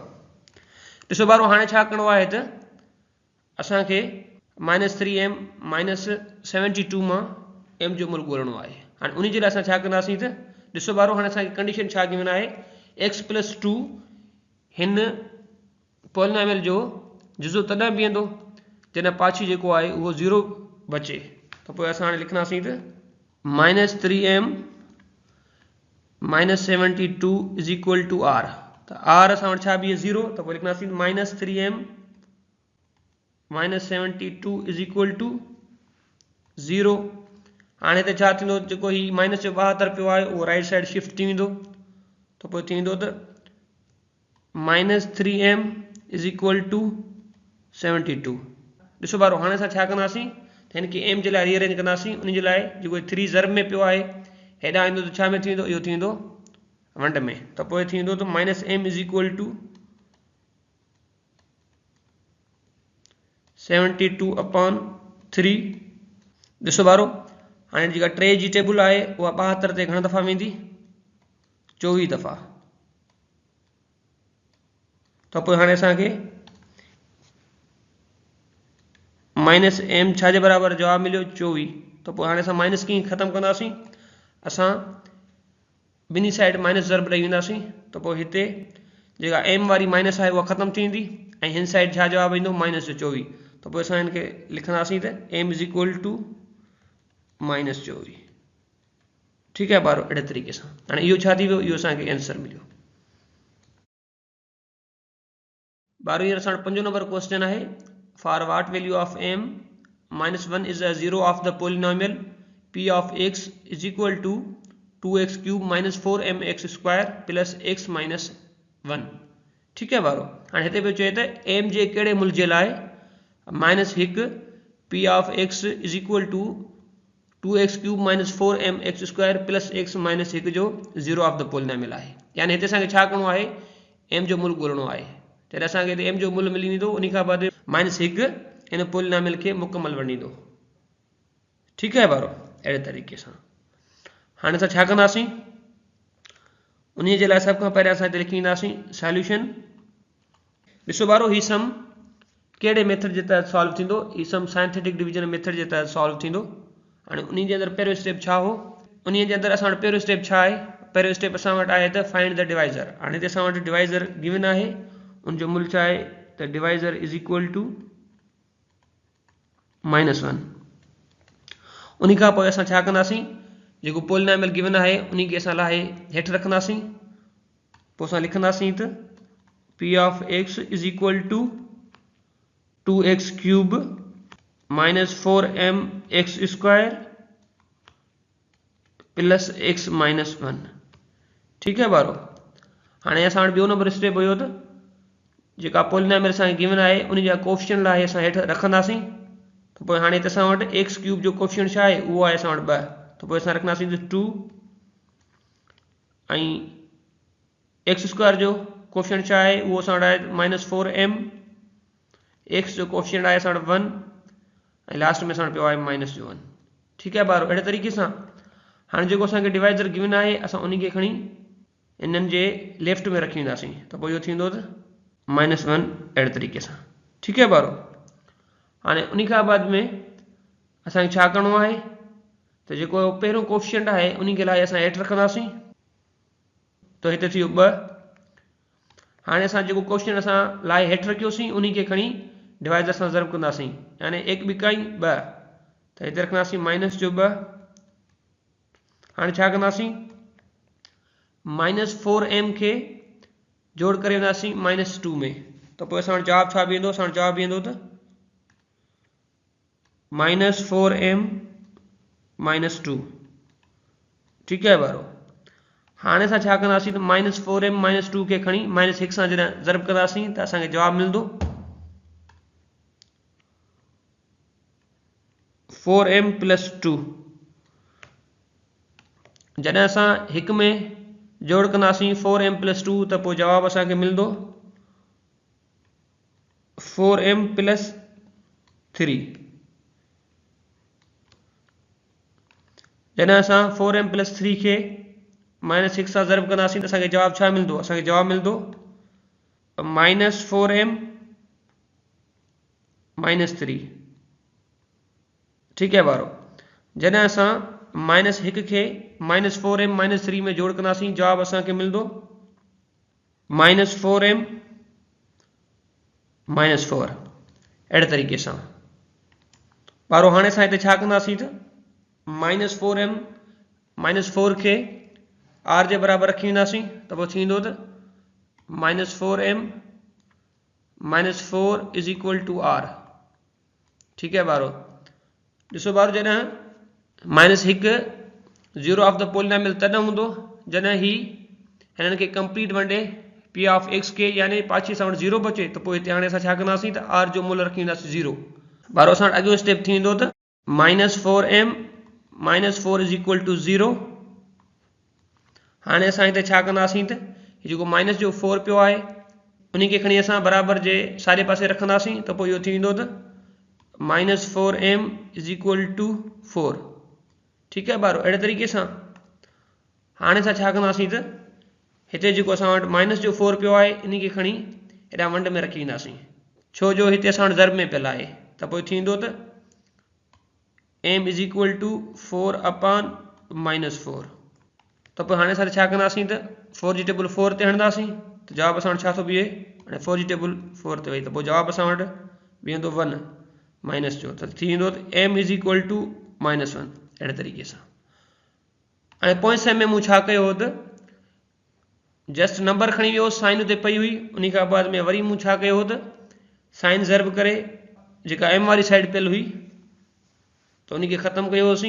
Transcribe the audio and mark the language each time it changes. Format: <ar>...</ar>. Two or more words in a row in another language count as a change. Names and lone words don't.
<sd>ॾिसो ॿारो हाणे छा करिणो आहे त असांखे -3m -72 मां m जो मुल्ह ॻोल्हणो आहे। हाणे उन जे लाइ असां छा कंदासीं त ॾिसो ॿारो हाणे असांखे कंडीशन छा गिवन आहे</sd> <en>x plus 2</en> <sd>हिन पोलिनोमियल जो जुज़ो तॾहिं बीहंदो जॾहिं पाछी जेको आहे उहो 0 बचे। त पोइ असां हाणे लिखंदासीं त -3m -72</sd> <en>is equal to</en> <sd>r। त r असां वटि छा बीहे 0 त पोइ लिखंदासीं -3m -72</sd> <en>is equal to</en> <sd>0। हाणे त छा थींदो जेको ही माइनस जो 72 पियो आहे उहो</sd> <en>right side shift</en> <sd>थी वेंदो त पोइ थींदो त -3m</sd> <en>is equal to</en> <sd>72। ॾिसो ॿारो हाणे असां छा कंदासीं त हिन खे m जे लाइ रीअरेंज कंदासीं। उन जे लाइ जेको 3 ज़रब में पियो आहे हेॾां ईंदो त छा में थींदो इहो थींदो वंड में। त पोइ थींदो त -m</sd> <en>is equal to</en> <sd>72/3। ॾिसो ॿारो हाँ जी टे जी टेबल</sd> <hi>है वह</hi> <sd>72 ते घणा दफ़ा वेंदी 24 दफ़ा। तो पोइ हाणे असांखे</sd> <en>minus M</en> <sd>छा जे बराबर जवाब मिलियो 24। तो पोइ हाणे असां माइनस कीअं ख़त्म कंदासीं, असां बिनी</sd> <en>side minus</en> <sd>ज़रब ॾेई वेंदासीं। तो पोइ हिते जेका एम वारी माइनस</sd> <hi>है वह</hi> <sd>ख़त्म थी वेंदी ऐं हिन साइड छा जवाब ईंदो माइनस 24। तो पोइ असां हिनखे लिखंदासीं त</sd> <en>M is equal to minus 24.</en> <hi>ठीक है</hi> <sd>ॿारो, अहिड़े तरीक़े सां हाणे इहो छा थी वियो, इहो असांखे आंसर मिलियो। ॿारो हींअर असां</sd> <en>5 number question है, for what value of m -1 is a zero of the polynomial p of x is equal to 2x cube minus 4mx square plus x minus 1.</en> <hi>ठीक है</hi> <sd>ॿारो, हाणे हिते पियो चए त एम जे कहिड़े मुल्क जे लाइ</sd> <en>-1 p of x is equal to 2x cube minus 4mx square plus x minus 1 जो zero of the polynomial है।</en> <sd>यानी हिते असांखे छा करिणो आहे, एम जो मुल्क ॻोल्हणो आहे। जॾहिं असांखे हिते एम जो मुल्क मिली वेंदो उन खां बाद -1 इन पोलिनोमियल खे मुकमल बणींदो।</sd> <hi>ठीक है</hi> <sd>ॿारो, अहिड़े तरीक़े सां हाणे असां छा कंदासीं, उन जे लाइ सभ खां पहिरियां असां हिते लिखी ईंदासीं सॉल्यूशन। ॾिसो ॿारो, ही सम कहिड़े</sd> <en>method</en> <sd>तहत सॉल्व थींदो, ही सम</sd> <en>scientific division method</en> <sd>जे तहत सॉल्व थींदो। हाणे उन जे अंदरि पहिरियों स्टेप छा हो, उन जे अंदरि असां वटि पहिरियों स्टेप छा आहे, पहिरियों स्टेप असां वटि आहे त</sd> <en>find the divisor.</en> <sd>हाणे हिते असां वटि डिवाइज़र गिवन आहे, उन जो मूल्य छा आहे त डिवाइज़र</sd> <en>is equal to -1.</en> <sd>उन खां पोइ असां छा कंदासीं, जेको पोलिनोमियल गिवन आहे उन खे असां लाइ हेठि रखंदासीं। पोइ असां लिखंदासीं त</sd> <en>p of x is equal to 2x cube minus 4mx square plus x minus 1.</en> <hi>ठीक है</hi> <sd>ॿारो, हाणे असां वटि ॿियो</sd> <en>number step</en> <sd>हुयो त जेका पोलिनोमियल असांखे गिवन आहे उन जा कोएफिशिएंट लाइ असां हेठि रखंदासीं। तो पोइ हाणे हिते असां वटि एक्स क्यूब जो कोएफिशिएंट छा आहे, उहो आहे असां वटि 2। तो पोइ असां रखंदासीं त 2 ऐं एक्स स्क्वायर जो कोएफिशिएंट छा आहे, उहो असां वटि आहे -4m, एक्स जो कोएफिशिएंट आहे असां वटि 1 ऐं लास्ट में असां वटि पियो आहे -1।</sd> <hi>ठीक है</hi> <sd>ॿारो, अहिड़े तरीक़े सां हाणे जेको असांखे डिवाइज़र गिवन आहे असां उन खे खणी इन्हनि जे लेफ्ट में रखी वेंदासीं। त पोइ इहो थींदो त -1 अहिड़े तरीक़े सां।</sd> <hi>ठीक है</hi> <sd>ॿारो, हाणे उन खां बाद में असांखे छा करिणो आहे त जेको पहिरियों कोएफिशिएंट आहे उन खे लाइ असां हेठि रखंदासीं। तो हिते थी वियो 2। हाणे असां जेको कोएफिशिएंट असां लाइ हेठि रखियोसीं उन खे खणी डिवाइज़र सां ज़रब कंदासीं, यानी 1 ॿ 2। त हिते रखंदासीं -2। हाणे छा कंदासीं, -4m खे जोड़ करे वेंदासीं -2 में। तो पोइ असां वटि जवाब छा बीहंदो, असां वटि जवाब बीहंदो त -4m -2।</sd> <hi>ठीक है</hi> <sd>ॿारो, हाणे असां छा कंदासीं त -4m -2 खे खणी -1 सां जॾहिं ज़रब कंदासीं त असांखे जवाब मिलंदो 4m + 2। जॾहिं असां 1 में जोड़ कंदासीं 4m + 2 त पोइ जवाब असांखे मिलंदो 4m + 3। जॾहिं असां 4m + 3 खे -1 सां ज़रब कंदासीं त असांखे जवाब छा मिलंदो, असांखे जवाब मिलंदो -4m -3। ठीक है ॿारो, जॾहिं असां -1 खे -4m -3 में जोड़ कंदासीं जवाब असांखे मिलंदो -4m -4। अहिड़े तरीक़े सां ॿारो, हाणे असां हिते छा कंदासीं त -4m -4 खे r जे बराबर रखी वेंदासीं। त पोइ थींदो त -4m -4</sd> <en>is equal to</en> <sd>r।</sd> <hi>ठीक है</hi> <sd>ॿारो, ॾिसो ॿारो, जॾहिं -1</sd> <en>zero of the polynomial</en> <sd>तॾहिं हूंदो जॾहिं ही हिननि खे कंप्लीट वंडे</sd> <en>p of x</en> <sd>के यानी पाछे सां वटि 0 बचे। तो पोइ हिते हाणे असां छा कंदासीं त r जो मूल्य रखी वेंदासीं 0। ॿारो, असां वटि अॻियो स्टेप थींदो त -4m -4</sd> <en>is equal to</en> <sd>0। हाणे असां हिते छा कंदासीं त जेको माइनस जो 4 पियो आहे उन खे खणी असां बराबर जे साॼे पासे रखंदासीं। त पोइ इहो थींदो त -4m</sd> <en>is equal to</en> <sd>4।</sd> <hi>ठीक है</hi> <sd>बारो। अड़े तरीक़े से हाँ असां छा कंदासीं त हिते जेको असां वटि माइनस जो 4 पियो आहे इन खे खणी हेॾा वंड में रखी ईंदासीं, छो जो हिते असां वटि ज़र्ब में पियल आहे। त पोइ थींदो त m</sd> <en>is equal to 4 upon -4.</en> <sd>त पोइ हाणे असां छा कंदासीं त 4 जी टेबल 4 ते हणंदासीं त जवाबु असां वटि छा थो बीहे, हाणे 4 जी टेबल 4 ते वई त पोइ जवाबु असां वटि बीहंदो 1 माइनस जो, त थी वेंदो त m</sd> <en>is equal to -1.</en> <sd>अहिड़े तरीक़े सां हाणे पोइ समय में मूं छा कयो हो त</sd> <en>just number</en> <sd>खणी वियो, साइन उते पई हुई, उन खां बाद में वरी मूं छा कयो हो त साइन ज़र्ब करे जेका m वारी साइड पियल हुई त उन खे ख़तमु कयोसीं।</sd>